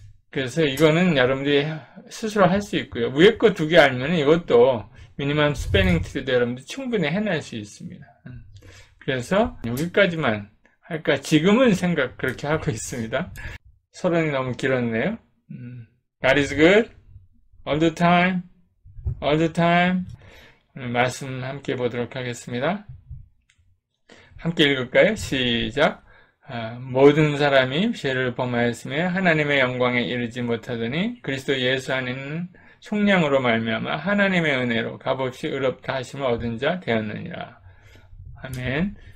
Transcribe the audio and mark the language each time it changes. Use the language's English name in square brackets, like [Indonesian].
[Korean] 그래서 이거는 여러분들이 스스로 할 수 있고요. 위에 거 두 개 알면 이것도 미니멈 스패닝 트리도 여러분들 충분히 해낼 수 있습니다. 그래서 여기까지만 할까 지금은 생각 그렇게 하고 있습니다. 서론이 너무 길었네요. [English] God is good all the time, all the time. [Korean] 오늘 말씀 함께 보도록 하겠습니다. 함께 읽을까요? 시작. 모든 사람이 죄를 범하였으며 하나님의 영광에 이르지 못하더니 그리스도 예수 안에는 속량으로 말미암아 하나님의 은혜로 값없이 의롭다 하심을 얻은 자 되었느니라. 아멘.